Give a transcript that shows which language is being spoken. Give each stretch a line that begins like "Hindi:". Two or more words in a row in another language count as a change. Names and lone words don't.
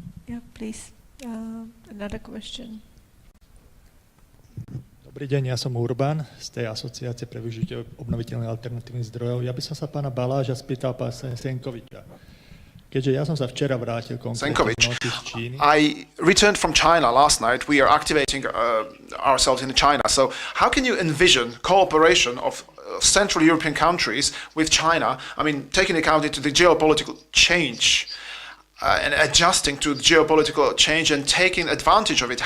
English: Yeah, please. Another question.
Slovak: Dobrý deň, ja som Urban z tej asociácie pre využitie obnoviteľných alternatívnych zdrojov. Ja by som sa pána Baláža spýtal pána Senkoviča. Keďže ja som sa včera vrátil konkrétne z Číny.
English: I returned from China last night. We are activating ourselves in China. So how can you envision cooperation of Central European countries with China? I mean, taking account into the geopolitical change and adjusting to the geopolitical change and taking advantage of it.